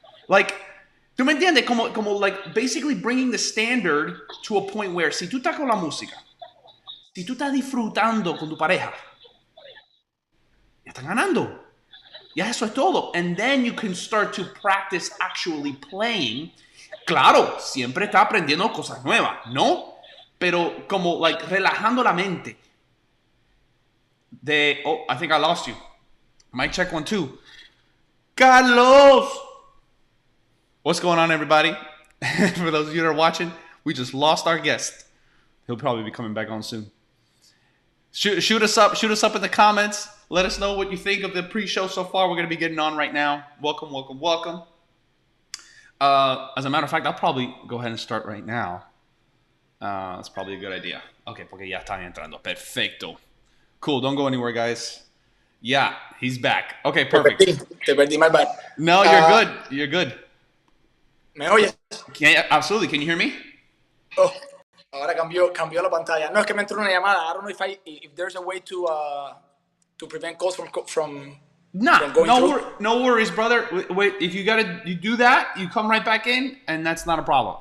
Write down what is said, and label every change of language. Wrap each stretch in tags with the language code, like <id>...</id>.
<es>Like, ¿tú me entiendes? Como</es> <en>like basically bringing the standard to a point where</en> <es>si tú estás con la música, si tú estás disfrutando con tu pareja, ya están ganando. Ya eso es todo.</es> <en>And then you can start to practice actually playing.</en> <es>Claro, siempre está aprendiendo cosas nuevas, ¿no? Pero como like relajando la mente.</es> <en>I think I lost you. Mic check 1 2. Carlos! What's going on, everybody? For those of you that are watching, we just lost our guest. He'll probably be coming back on soon. Shoot us up in the comments. Let us know what you think of the pre-show so far. We're going to be getting on right now. Welcome. As a matter of fact, I'll probably go ahead and start right now. That's probably a good idea.</en> <es>Okay, porque ya están entrando. Perfecto.</es> <en>Cool, don't go anywhere, guys. Yeah, he's back. Okay, perfect.</en> <es>Te perdí,</es> <en>my bad. No, you're good.</en> <es>¿Me oyes?</es> <en>Absolutely. Can you hear me?</en> <es>Oh, ahora cambió la pantalla. No, es que me entró una llamada.</es> <en>I don't know if there's a way to prevent calls from going through. No worries, brother. Wait, if you do that, you come right back in, and that's not a problem.</en>